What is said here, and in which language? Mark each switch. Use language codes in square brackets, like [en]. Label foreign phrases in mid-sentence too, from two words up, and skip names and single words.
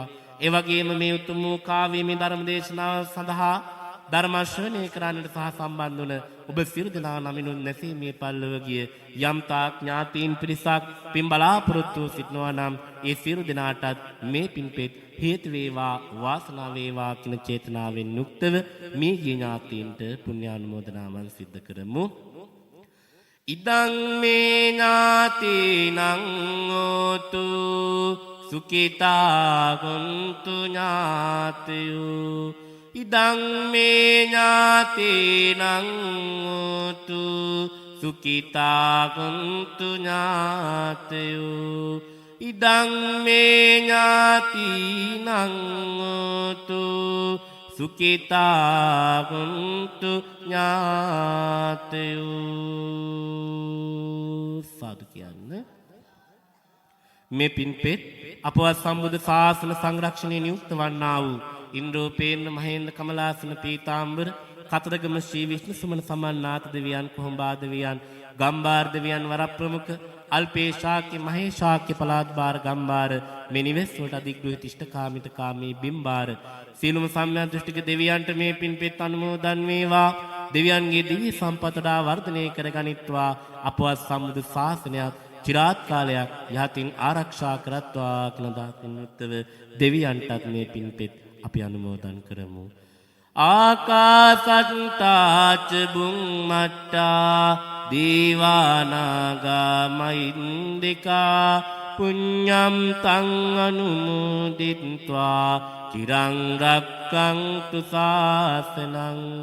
[si] ඒ වගේම මේ උතුම් කාව්‍යමය ධර්ම දේශනාව සඳහා ධර්ම ශ්‍රවණය කරන්නට සහ සම්බන්ධ වන ඔබ සියලු දෙනා නමිනුත් නැසී මේ පල්ලව ගිය යම් තාක් ඥාතීන් පිරිසක් පින් බලාපොරොත්තු සිටනවා නම් ඒ සියලු දෙනාටත් මේ පින්පෙත් හේතු වේවා වාසනාව වේවා කියන චේතනාවෙන් යුක්තව මේ ගිය ඥාතීන්ට පුණ්‍යානුමෝදනාවන් සිද්ධ කරමු. [pi] ඉදං මේ ඥාතීනං හෝතු සුඛිතා හොන්තු ඥාතයෝ ඉදං මේ ඥාතීනං හෝතු සුඛිතා හොන්තු ඥාතයෝ ඉදං මේ ඥාතීනං හෝතු සුඛිතා හොන්තු ඥාතයෝ [si] සාදු කියන්න. මේ පින්පෙත් අපවත් සම්බුද්ධ ශාසන සංරක්ෂණයේ නියුක්ත වන්නා වූ ඉන්ද්‍රෝපේන්න මහේන්ද්‍ර කමලාසන පීතාම්බර කතරගම ශ්‍රී විෂ්ණු සුමන සමන්නාත දෙවියන් කොහොඹා දෙවියන් ගම්බාර දෙවියන් වරප්‍රමුඛ අල්පේ ශාක්‍ය මහේ ශාක්‍ය පලාත් බාර ගම්බාර මේ නිවෙස් වලට අධිග්‍රහිත ඉෂ්ඨකාමිත කාමී බිම්බාර සීලම සම්‍යක් දෘෂ්ටික දෙවියන්ට මේ පින්පෙත් අනුමෝදන් වේවා. දෙවියන්ගේ දිව්‍ය සම්පතඩා වර්ධනය කරගනිත්වා. අපවත් සම්බුදු ශාසනයත් චිරාත් කාලයක් යහතින් ආරක්ෂා කරත්වා කියලා දාතින් උත්තව දෙවියන්ටත් මේ පින්පෙත් අපි අනුමෝදන් කරමු. [pi] ආකාසට්ටාච බුම්මට්ටා දීවානාගා මහින්దికා පුඤ්ඤම් තං අනුමෝදිත්වා චිරං රක්ඛන්තු ශාසනං.